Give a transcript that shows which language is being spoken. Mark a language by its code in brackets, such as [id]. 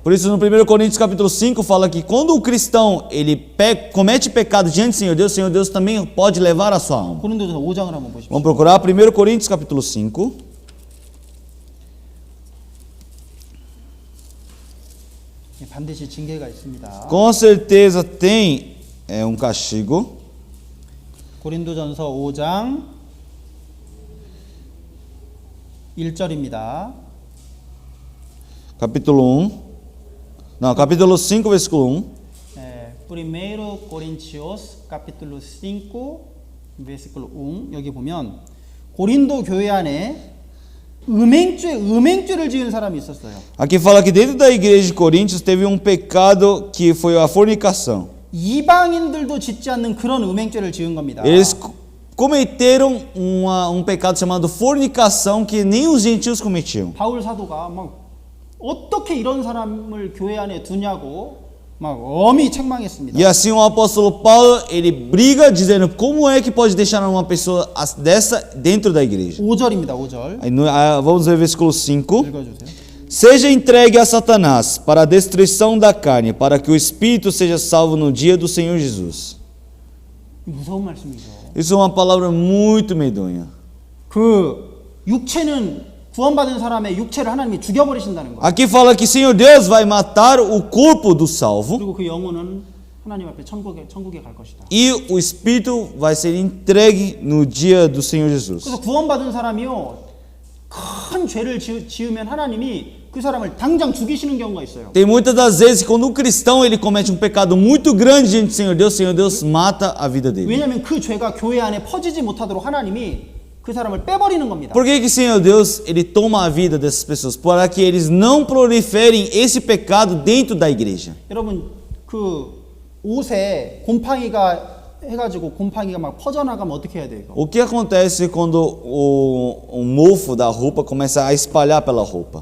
[pt] Por isso no 1 Coríntios capítulo 5 fala que quando o cristão ele comete pecado diante do Senhor Deus também pode levar a sua alma. [ko] 고린도전서 5장을 한번 보십시오. [pt] Vamos procurar 1 Coríntios capítulo 5. [ko] 반드시 징계가 있습니다. [pt] Com certeza tem um castigo. [ko] 고린도전서 5장 1절입니다. [pt] Capítulo 1. Não, capítulo 5, versículo 1. 1 Coríntios capítulo 5 versículo 1 [ko] 여기 보면 고린도 교회 안에 음행죄를 지은 사람이 있었어요. [pt] Aqui fala que dentro da igreja de Coríntios teve um pecado que foi a fornicação. [ko] 이방인들도 짓지 않는 그런 음행죄를 지은 겁니다. [pt] Eles cometeram pecado chamado fornicação que nem os gentios cometiam. [ko] 바울 사도가 막 어떻게 이런 사람을 교회 안에 두냐고 막 엄히 책망했습니다. [pt] E assim o apóstolo Paulo, ele briga dizendo como é que pode deixar uma pessoa dessa dentro da igreja. [ko] 5절입니다. 5절. [pt] Aí, vamos ver o versículo 5. [ko] 읽어주세요. [pt] Seja entregue a Satanás para a destruição da carne, para que o espírito seja salvo no dia do Senhor Jesus. [ko] 무서운 말씀이죠. [pt] Isso é uma palavra muito medonha. [ko] 그 육체는 구원받은 사람의 육체를 하나님이 죽여버리신다는 거예요. [pt] Aqui fala que Senhor Deus vai matar o corpo do salvo [ko] 그리고 그 영혼은 하나님 앞에 천국에 갈 것이다. [pt] e o espírito vai ser entregue no dia do Senhor Jesus. [ko] 그래서 구원받은 사람이요 큰 죄를 지으면 하나님이 그 사람을 당장 죽이시는 경우가 있어요. [pt] Tem muitas das vezes quando um cristão ele comete um pecado muito grande diante do Senhor Deus mata a vida dele. [ko] 왜냐하면 그 죄가 교회 안에 퍼지지 못하도록 하나님이 그 사람을 빼버리는 겁니다. [pt] Por que Senhor Deus ele toma a vida dessas pessoas? Para que eles não proliferem esse pecado dentro da igreja. [ko] 여러분 그 옷에 곰팡이가 해가지고 곰팡이가 막 퍼져나가면 어떻게 해야 돼요? [pt] O que acontece quando o mofo da roupa começa a espalhar pela roupa?